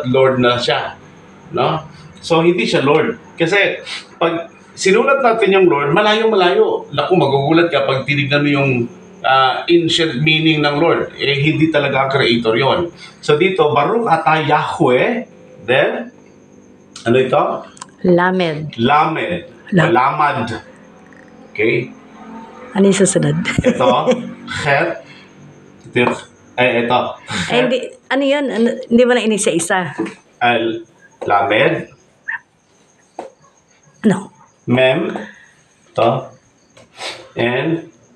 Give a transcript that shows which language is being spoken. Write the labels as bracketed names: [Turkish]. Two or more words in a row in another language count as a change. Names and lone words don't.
[Filipino] Lord na siya. No? So, hindi siya Lord. Kasi, pag sinulat natin yung Lord, malayo-malayo. Naku, magugulat ka pag tinignan mo yung [English] ancient meaning [Filipino] ng Lord. Hindi talaga ang creator yon. So, dito, [Hebrew] Baruch atah Yahweh. [Filipino] Then, ano ito? Lamed. Lamed. Lamad. Okay? Ano yung susunod? Ito, Chet. Ito. Hindi, ano yun? Hindi mo na inisa-isa. Lamed. Ano? Mem. Ito. And